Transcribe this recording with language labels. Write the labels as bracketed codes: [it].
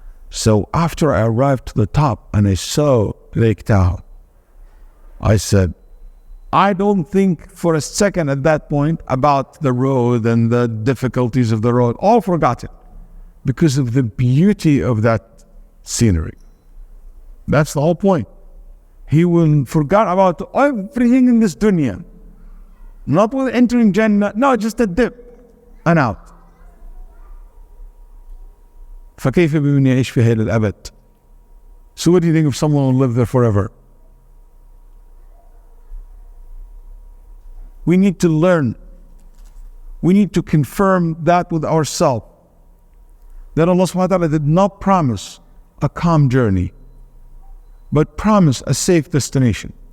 [en] So after I arrived to the top and I saw Lake Tahoe, I said, I don't think for a second at that point about the road and the difficulties of the road, all forgotten, because of the beauty of that scenery. That's the whole point. He will forget about everything in this dunya. Not with entering Jannah, no, just a dip and out. [ar] فكيف بمن يعيش في هذا الأبد? [en] So what do you think if someone will live there forever? We need to learn. We need to confirm that with ourselves. That Allah subhanahu wa ta'ala did not promise a calm journey, but promise a safe destination.